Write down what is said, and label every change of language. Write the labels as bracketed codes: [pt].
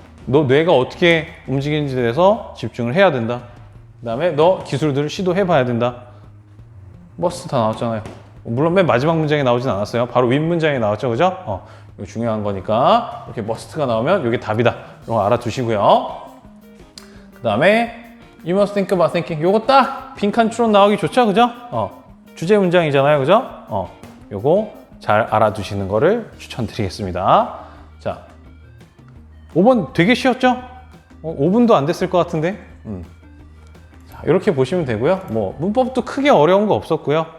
[ko] 너 뇌가 어떻게 움직이는지에 대해서 집중을 해야 된다. 그 다음에 너 기술들을 시도해봐야 된다. must 다 나왔잖아요. 물론 맨 마지막 문장에 나오진 않았어요. 바로 윗 문장에 나왔죠. 그죠? 이거 중요한 거니까 이렇게 must가 나오면 이게 답이다. 이런 거 알아두시고요. 그 다음에 [en] you must think about thinking. [ko] 요거 딱 빈칸 추론 나오기 좋죠. 그죠? 주제 문장이잖아요. 그죠? 요거 잘 알아두시는 거를 추천드리겠습니다. 자, 5번 되게 쉬웠죠? 5분도 안 됐을 것 같은데. 자, 자, 이렇게 보시면 되고요. 뭐 문법도 크게 어려운 거 없었고요.